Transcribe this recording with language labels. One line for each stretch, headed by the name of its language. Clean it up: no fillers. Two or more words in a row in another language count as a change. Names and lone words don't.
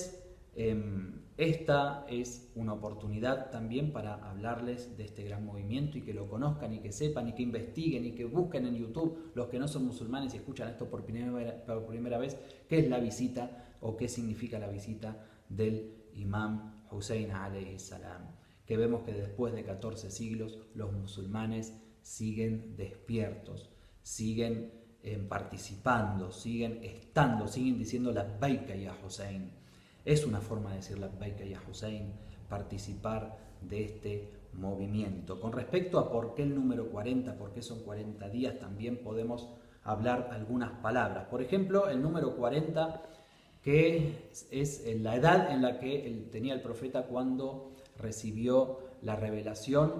Spanish: Entonces, esta es una oportunidad también para hablarles de este gran movimiento y que lo conozcan y que sepan y que investiguen y que busquen en YouTube, los que no son musulmanes y escuchan esto por primera vez, qué es la visita o qué significa la visita del Imam Hussein
Arabic: alayhi salam.
Spanish: Que vemos que después de 14 siglos los musulmanes siguen despiertos, siguen participando, siguen estando, siguen diciendo
Arabic: labbaika ya Hussein.
Spanish: Es una forma de decir
Arabic: labbaika ya Hussein,
Spanish: participar de este movimiento. Con respecto a por qué el número 40, por qué son 40 días, también podemos hablar algunas palabras. Por ejemplo, el número 40, que es la edad en la que tenía el profeta cuando recibió la revelación.